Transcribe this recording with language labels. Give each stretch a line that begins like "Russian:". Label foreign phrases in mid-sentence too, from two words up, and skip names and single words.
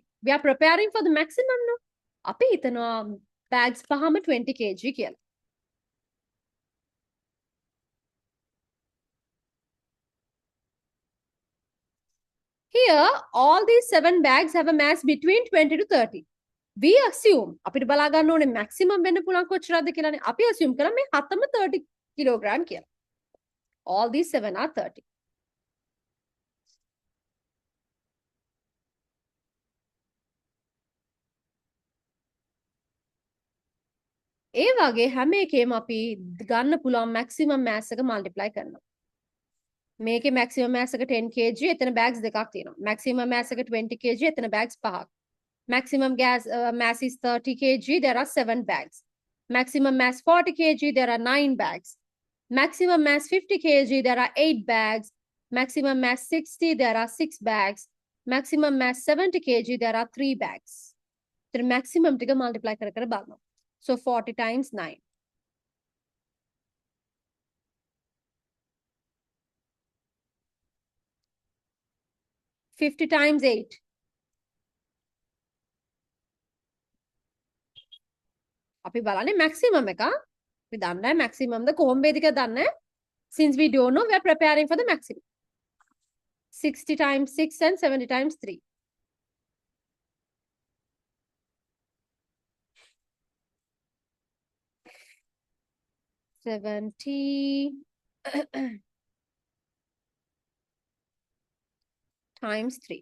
English: We are preparing for the maximum, no?
Sinhala: අපි හිතන bags පහම 20 kg කියලා.
English: Here, all these 7 bags have a mass between 20 to 30. We assume,
Sinhala: අපිට බලා ගන්න ඕනේ maximum වෙන්න පුළුවන් කොච්චරද කියලානේ. අපි assume කරා මේ 7ම 30 kilogram කියලා.
English: All these 7 are 30.
Sinhala: ඒ වගේ හැම එකේම අපි ගන්න පුළුවන්
English: maximum mass
Sinhala: එක multiply කරනවා. මේකේ
English: maximum mass
Sinhala: එක 10 kg එතන bags දෙකක් තියෙනවා.
English: maximum mass
Sinhala: එක 20 kg එතන bags පහක්.
English: Maximum mass is 30 kg, there are 7 bags. Maximum mass 40 kg, there are 9 bags. Maximum mass 50 kg, there are 8 bags. Maximum mass 60, there are 6 bags. Maximum mass 70 kg, there are 3 bags. The maximum
Sinhala: ටික multiply කර කර බලනවා.
English: So 40 times 9. 50 times 8.
Sinhala: අපි බලන්නේ maximum එක. අපි දන්නේ maximum ද කොහොම වේද කියලා දන්නේ.
English: Since we don't know, we are preparing for the maximum. 60 times 6 and 70 times 3. 70 times 3.